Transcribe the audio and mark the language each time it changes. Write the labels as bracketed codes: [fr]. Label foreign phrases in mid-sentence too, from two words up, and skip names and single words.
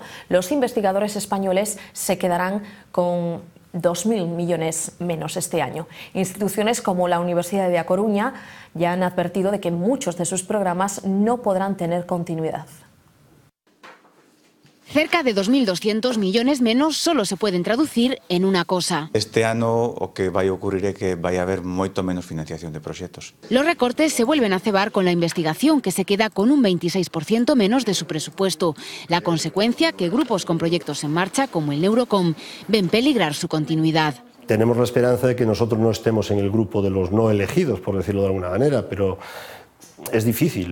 [es] Los investigadores españoles se quedarán con 2.000 millones menos este año. Instituciones como la Universidad de A Coruña ya han advertido de que muchos de sus programas no podrán tener continuidad. Cerca de 2.200 millones menos solo se pueden traducir en una cosa. [gl] Este ano o que vai ocurrir é que vai haber moito menos financiación de proxectos. [es] Los recortes se vuelven a cebar con la investigación, que se queda con un 26% menos de su presupuesto. La consecuencia, que grupos con proyectos en marcha, como el Neurocom, ven peligrar su continuidad. Tenemos la esperanza de que nosotros no estemos en el grupo de los no elegidos, por decirlo de alguna manera, pero es difícil.